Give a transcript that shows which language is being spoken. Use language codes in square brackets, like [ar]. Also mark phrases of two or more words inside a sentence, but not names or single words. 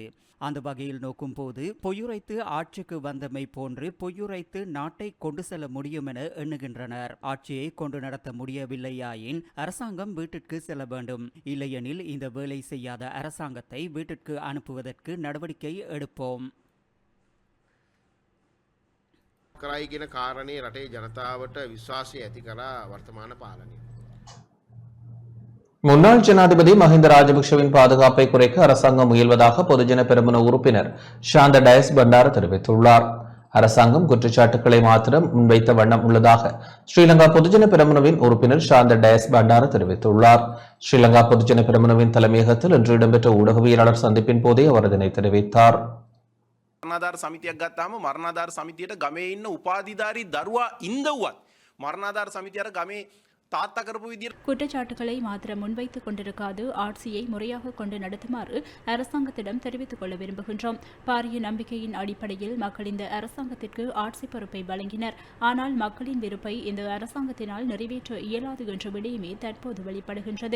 [ta] அந்த வகையில் நோக்கும் போது பொய்யுரைத்து ஆட்சிக்கு வந்தமை போன்று பொய்யுரைத்து நாட்டை கொண்டு செல்ல முடியும் என எண்ணுகின்றனர். ஆட்சியை கொண்டு நடத்த முடியவில்லையாயின் அரசாங்கம் வீட்டிற்கு செல்ல வேண்டும். இல்லையெனில் இந்த வேலை செய்யாத அரசாங்கத்தை வீட்டிற்கு அனுப்புவதற்கு நடவடிக்கை எடுப்போம். [si] කරයි කියන කාරණේ රටේ ජනතාවට විශ්වාසය ඇති කරා වර්තමාන පාලනය. [ta] முன்னாள் ஜனாதிபதி மஹிந்த ராஜபக்ஷவின் பாதுகாப்பை குறைக்க அரசாங்கம் முயல்வதாக பொதுஜன பெரமுன உறுப்பினர் ஷாந்த டயஸ் பண்டார தெரிவித்துள்ளார். அரசாங்கம் குற்றச்சாட்டுக்களை மாத்திரம் முன்வைத்த வண்ணம் உள்ளதாக ஸ்ரீலங்கா பொதுஜன பெரமுனவின் உறுப்பினர் ஷாந்த டயஸ் பண்டார தெரிவித்துள்ளார். ஸ்ரீலங்கா பொதுஜன பெரமுனவின் தலைமையகத்தில் இன்று இடம்பெற்ற ஊடகவியலாளர் சந்திப்பின் போதே அவர் இதனை தெரிவித்தார். [si] මරණාධාර සමිතියක් ගත්තාම මරණාධාර සමිතියට ගමේ ඉන්න උපාධිධාරී දරුවා ඉඳවුවත් මරණාධාර සමිතියට ගමේ තාත්තා කරපු විදියට [ta] குற்றச்சாட்டுகளை மாத்திரம் முன்வைத்துக் கொண்டிருக்காது ஆட்சியை முறையாக கொண்டு நடத்துமாறு அரசாங்கத்திடம் தெரிவித்துக் கொள்ள விரும்புகின்றோம். பாரிய நம்பிக்கையின் அடிப்படையில் மக்கள் இந்த அரசாங்கத்திற்கு ஆட்சி பொறுப்பை வழங்கினர். ஆனால் மக்களின் விருப்பை இந்த அரசாங்கத்தினால் நிறைவேற்ற இயலாது என்ற விடயமே தற்போது வெளிப்படுகின்றது.